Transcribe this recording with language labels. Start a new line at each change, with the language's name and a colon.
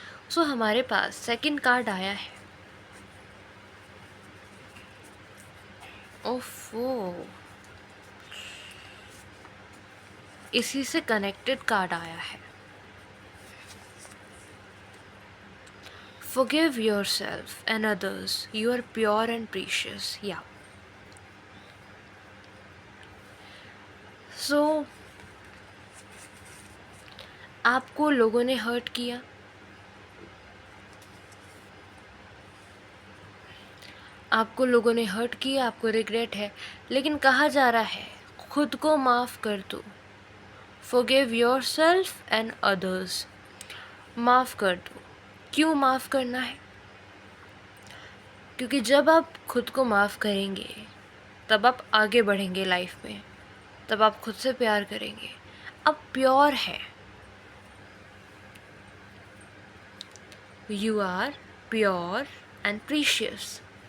Hindi: सो हमारे पास second card आया है। ओफो, इसी से कनेक्टेड कार्ड आया है।
English: Forgive yourself and others. You are pure and precious. Yeah.
Hindi: So, आपको लोगों ने हर्ट किया, आपको लोगों ने हर्ट किया, आपको रिग्रेट है, लेकिन कहा जा रहा है खुद को माफ़ कर दो।
English: Forgive yourself and others.
Hindi: माफ़ कर दो। क्यों माफ़ करना है? क्योंकि जब आप खुद को माफ़ करेंगे तब आप आगे बढ़ेंगे लाइफ में, तब आप खुद से प्यार करेंगे। आप प्योर हैं,
English: You are pure and precious.